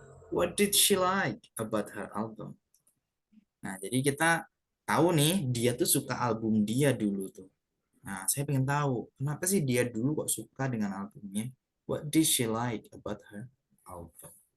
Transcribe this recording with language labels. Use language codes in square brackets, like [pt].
[en] What did she like about her album? [id] Nah, jadi kita tahu nih, dia tuh suka album dia dulu tuh. Nah, saya pengen tahu, kenapa sih dia dulu kok suka dengan albumnya? [en] What did she like about her album?